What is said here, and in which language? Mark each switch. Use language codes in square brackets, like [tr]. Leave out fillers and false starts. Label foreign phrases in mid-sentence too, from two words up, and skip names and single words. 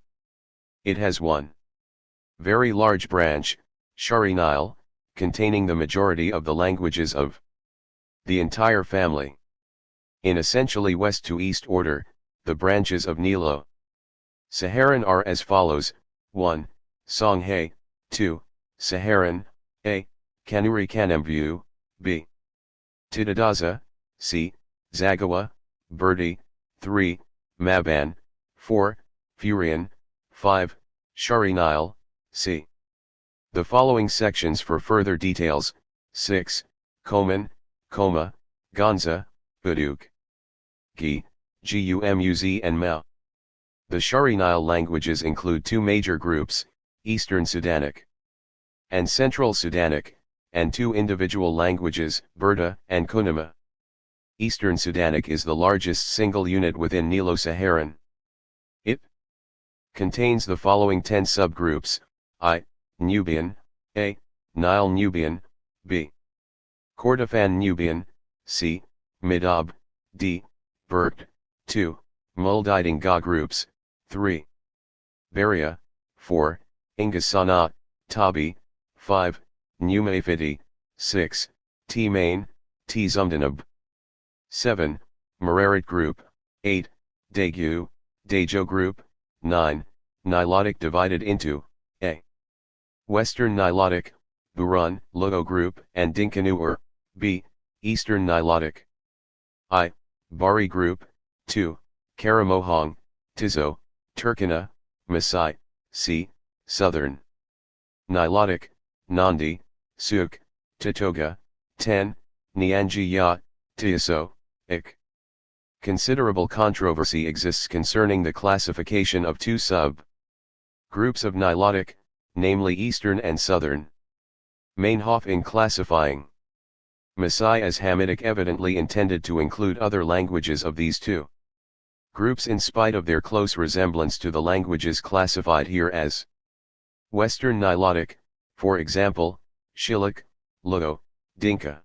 [en] It has one very large branch, Shari Nile, containing the majority of the languages of the entire family. In essentially west to east order, the branches of Nilo-Saharan are as follows: 1. Songhay, 2. Saharan, a. Kanuri Kanembu, b. Tidadaza, c. Zagawa, Berdi, 3. Maban, 4. Furian, 5. Shari Nile, c. The following sections for further details: 6. Koman, Koma, Gonza, Uduk, Gi, Gumuz and Ma. The Shari Nile languages include 2 major groups, Eastern Sudanic and Central Sudanic, and 2 individual languages, Berda and Kunama. Eastern Sudanic is the largest single unit within Nilo-Saharan. It contains the following 10 subgroups: I. Nubian, a. Nile Nubian, b. Kordofan Nubian, c. Midab, d. Bert, 2. Muldidinga groups, 3. Beria, 4. Ingasana, Tabi, 5. Numafidi, 6. T-Main, T-Zumdanab, 7. Mararit group, 8. Daegu, Dajo group, 9. Nilotic divided into a. Western Nilotic, Buran, Luo group and Dinkanur, b. Eastern Nilotic, I. Bari group, 2. Karamohong, Tizo, Turkana, Masai, c. Southern Nilotic, Nandi, Suk, Tatoga, 10. Nyanji Ya, Tiaso, Ik. Considerable controversy exists concerning the classification of 2 sub-groups of Nilotic, namely Eastern and Southern. Meinhof in classifying Masai as Hamitic evidently intended to include other languages of these 2 groups in spite of their close resemblance to the languages classified here as Western Nilotic, for example, Shilluk, Luo, Dinka.